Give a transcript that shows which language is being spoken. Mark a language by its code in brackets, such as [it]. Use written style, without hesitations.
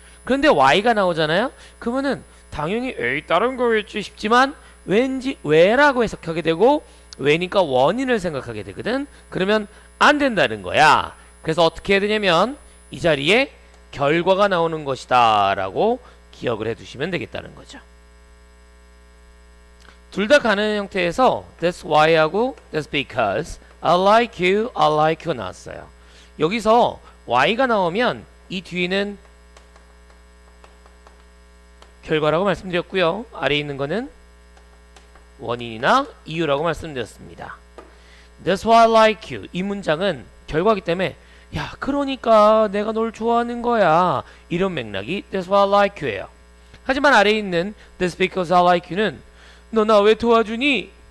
[ko] 그런데 why가 나오잖아요. 그러면은 당연히 에이 다른 거겠지 싶지만 왠지 왜라고 해석하게 되고 왜니까 원인을 생각하게 되거든. 그러면 안 된다는 거야. 그래서 어떻게 해야 되냐면 이 자리에 결과가 나오는 것이다 라고 기억을 해두시면 되겠다는 거죠. 둘 다 가능한 형태에서 [en] that's why하고 that's because I like you, I like you가 [ko] 나왔어요. 여기서 why가 나오면 이 뒤는 결과라고 말씀드렸고요. 아래에 있는 거는 원인이나 이유라고 말씀드렸습니다. [en] That's why I like you. [ko] 이 문장은 결과이기 때문에 야, 그러니까 내가 널 좋아하는 거야. 이런 맥락이 [en] That's why I like you예요. [ko] 하지만 아래에 있는 [en] That's because I like you [ko] 는 너 나 왜 도와주니?